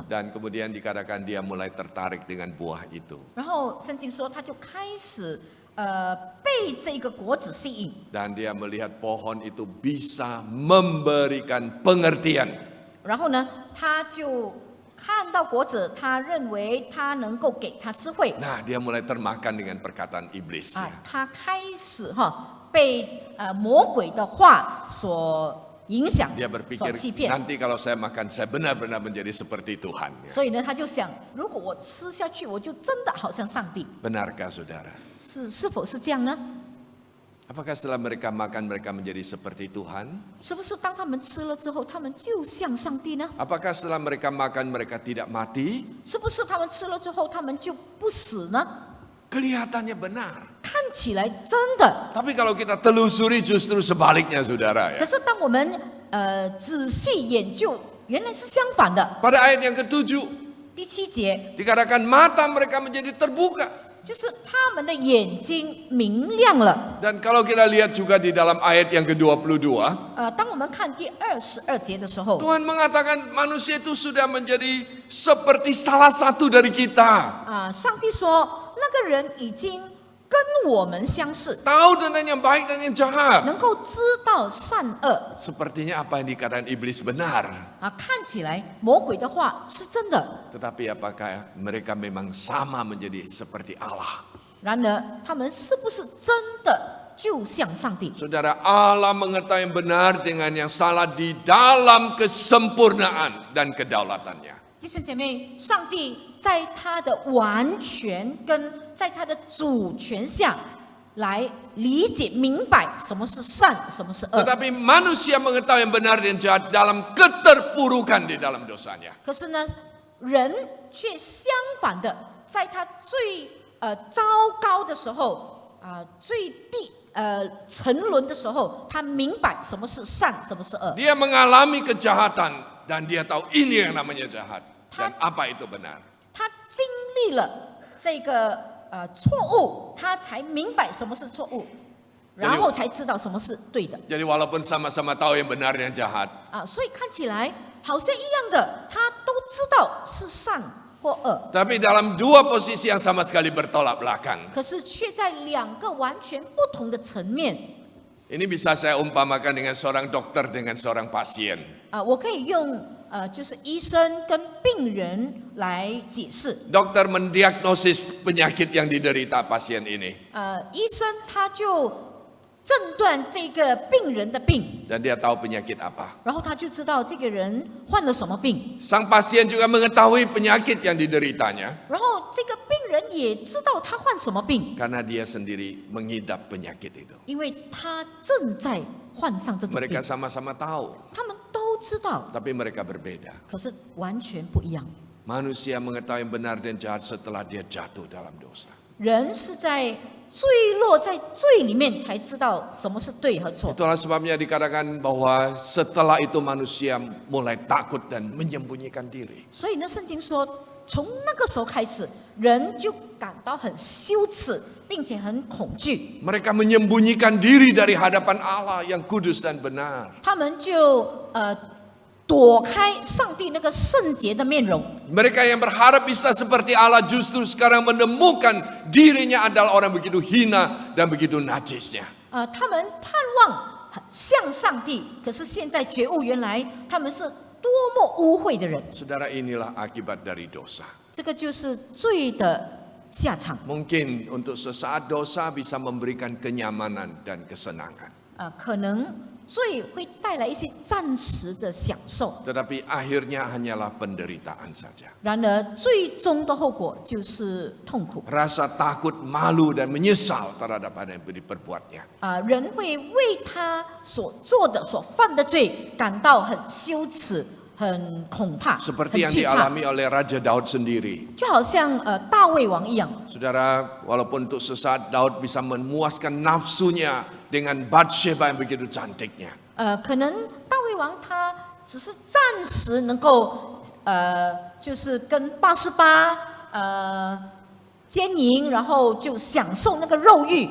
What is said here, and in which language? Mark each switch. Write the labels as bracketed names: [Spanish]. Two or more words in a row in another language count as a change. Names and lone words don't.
[Indonesian] Dan kemudian dikatakan dia mulai tertarik dengan buah itu. [Chinese] 然后圣经说他就开始被这个果子吸引， [Indonesian] Dan dia melihat pohon itu bisa memberikan pengertian. [Chinese] 然后呢他就看到果子，他认为他能够给他智慧。 [Indonesian] Nah, dia mulai termakan dengan perkataan iblis. [Chinese] 他开始被魔鬼的话所影响， [Indonesian] Dia [Chinese] 所 [Indonesian] berpikir [Chinese] 欺骗。 [Indonesian] nanti kalau saya makan saya benar-benar menjadi seperti Tuhan. [Chinese] 所以呢，他就想，如果我吃下去，我就真的好像上帝。 [Indonesian] Benarkah saudara? [Chinese] 是否是这样呢？ [Indonesian] Apakah setelah mereka makan mereka menjadi seperti Tuhan? [Chinese] 是不是当他们吃了之后，他们就像上帝呢？ [Indonesian] Apakah setelah mereka makan mereka tidak mati? [Chinese] 是不是他们吃了之后，他们就不死呢？ [Indonesian] Kelihatannya benar. [Chinese] 看起来真的， [Indonesian] Tapi kalau kita telusuri justru sebaliknya saudara [Chinese] 可 [Indonesian] ya. [Chinese] 是当我们仔细研究，原来是相反的。 [Indonesian] Pada ayat yang ke-7 [Chinese] 第7节 [Indonesian] dikatakan mata mereka menjadi terbuka. [Chinese] 就是他们的眼睛明亮了。 [Indonesian] Dan kalau kita lihat juga di dalam ayat yang ke-22, [Chinese] 当我们看第22节的时候， [Indonesian] Tuhan mengatakan manusia itu sudah menjadi seperti salah satu dari kita. [Chinese] 上帝说那个人已经跟我们相似， [Indonesian] Tahu tentang yang baik dan yang jahat. [Chinese] 能够知道善恶。 [Indonesian] Sepertinya apa yang dikatakan iblis benar. [Chinese] 看起来魔鬼的话是真的， [Indonesian] Tetapi apakah mereka memang sama menjadi seperti Allah? [Chinese] 然而他们是不是真的就像上帝？ [Indonesian] Saudara, Allah mengetahui yang benar dengan yang salah di dalam kesempurnaan dan kedaulatannya. [Chinese] 弟兄姐妹，上帝在他的完全跟在他的主权下来理解明白什么是善，什么是恶。 [Indonesian] Tetapi manusia mengetahui yang benar dan jahat dalam keterpurukan di dalam dosanya. [Chinese] 可是呢，人却相反的，在他最糟糕的时候最沉沦的时候，他明白什么是善，什么是恶。 [Indonesian] Dia mengalami kejahatan dan dia tahu ini yang namanya jahat dan apa itu benar. [Chinese] 他经历了这个错误，他才明白什么是错误。然后才知道什么是对的。 [Indonesian] Jadi walaupun sama-sama tahu yang benar dan jahat, [Chinese] 所以看起来好像一样的，他都知道是善或恶， [Indonesian] tapi dalam dua posisi yang sama sekali bertolak belakang. [Chinese] 可是却在两个完全不同的层面。 [Indonesian] Ini bisa saya umpamakan dengan seorang dokter dengan seorang pasien. [Chinese] 我可以用就是医生跟病人来解释。 [Indonesian] Dokter mendiagnosis penyakit yang diderita pasien ini. [Chinese] 医生他就诊断这个病人的病， [Indonesian] Dan dia tahu penyakit apa. [Chinese] 然后他就知道这个人患了什么病， [Indonesian] Sang pasien juga mengetahui penyakit yang dideritanya. [Chinese] 然后这个病人也知道他患什么病， [Indonesian] Karena dia sendiri mengidap penyakit itu. [Chinese] 因为他正在患上这种病 [Indonesian] Mereka，sama-sama tahu, [Chinese] 他们都知道， [Indonesian] tapi mereka berbeda. [Chinese] 可是完全不一样。 [Indonesian] Manusia mengetahui yang benar dan jahat setelah dia jatuh dalam dosa. [Chinese] 人是在坠落在罪里面才知道什么是对和错。 [Indonesian] Itulah sebabnya dikatakan bahwa setelah itu manusia mulai takut dan menyembunyikan diri. [Chinese] 所以呢，圣经说，从那个时候开始，人就感到很羞耻，并且很恐惧。 [Indonesian] Mereka menyembunyikan diri dari hadapan Allah yang kudus dan benar. [Chinese] 他们就躲开上帝那个圣洁的面容。 [Indonesian] Mereka yang berharap bisa seperti Allah justru sekarang menemukan dirinya adalah orang begitu hina dan begitu najisnya. [Chinese] 他们盼望像上帝，可是现在觉悟，原来他们是多么污秽的人。 [Indonesian] Saudara, inilah akibat dari dosa. [Chinese] 这个就是罪的下场。 [Indonesian] Mungkin untuk sesaat dosa bisa memberikan kenyamanan dan kesenangan. [Chinese] 可能罪会带来一些暂时的享受， [Indonesian] Tetapi akhirnya hanyalah penderitaan saja. [Chinese] 然而最终的后果就是痛苦。 [Indonesian] Rasa takut, malu dan menyesal terhadap apa yang diperbuatnya. [Chinese] 人会为他所做的、所犯的罪感到很羞耻、很恐怕、很 [Indonesian] Seperti yang [Chinese] 惧怕， [Indonesian] dialami oleh Raja Daud sendiri. [Chinese] 就好像大卫王一样。 [Indonesian] Saudara, walaupun untuk sesaat Daud bisa memuaskan nafsunya dengan Batsheba yang begitu cantiknya. [Chinese] 可能大卫王他只是暂时能够就是跟88奸淫，然后就享受那个肉欲。